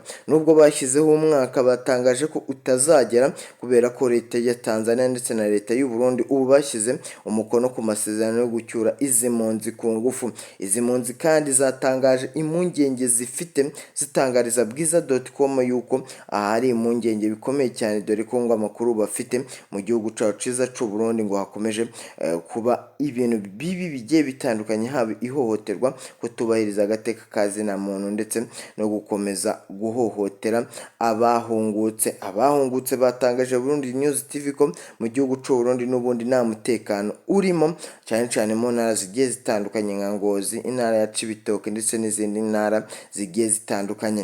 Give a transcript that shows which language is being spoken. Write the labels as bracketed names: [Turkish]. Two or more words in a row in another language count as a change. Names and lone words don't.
[Kinyarwanda] Nubwo bashyizeho umwaka batangaje ko utazagera kubera ko leta ya Tanzania ndetse na leta y'u Burundi ubu bashyize umukono ku masezerano yo gucyura izi mpunzi ku ngufu. Izi mpunzi kandi zatangaje impungenge zifite, zitangariza bwiza.com yuko ahari impungenge bikomeye cyane, dore ko ngo amakuru bafite mu gihugu cyacu cyiza cy'u Burundi ngo hakomeje kuba ibintu bibi bigiye bitandukanye, haba ihohoterwa, kutubahiriza agateka kazina muntu ndetse no gukomeza guhohotera abahungutse batangaje Burundi News TV ko mu gihugu cy'u Burundi n'ubundi nta mutekano urimo, cyane cyane mu ntara zigiye zitandukanye nka Ngozi, intara ya Cibitoke ndetse n'izindi ntara zigiye zitandukanye.